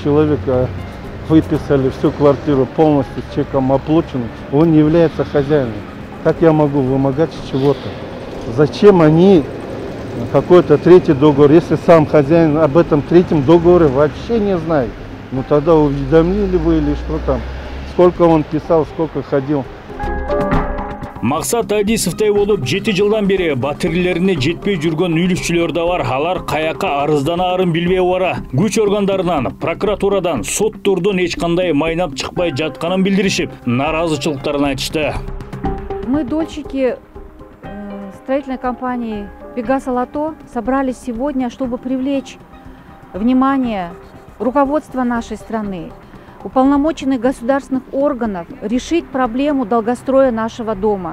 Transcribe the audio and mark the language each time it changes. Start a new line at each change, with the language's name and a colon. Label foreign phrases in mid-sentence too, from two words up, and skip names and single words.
Russian: Человека выписали всю квартиру полностью с чеком оплаченным, он не является хозяином. Как я могу вымогать чего-то? Зачем они какой-то третий договор, если сам хозяин об этом третьем договоре вообще не знает? Тогда уведомили вы или что там? Сколько он писал, сколько ходил?
Kyrgyz: Максат Адисовдой болуп 7 жылдан бери батирлерине жетпей жүргөн үйлүкчүлөр да бар. Алар каяка арызданаарын билбей бара. Күч органдарынан, прокуратурадан, соттордон эч кандай майнап чыкпай жатканын билдиришип, наразычылыктарын айтышты.
Russian: Мы, дольщики строительной компании Пегас Алатоо, собрались сегодня, чтобы привлечь внимание руководства нашей страны, уполномоченных государственных органов решить проблему долгостроя нашего дома.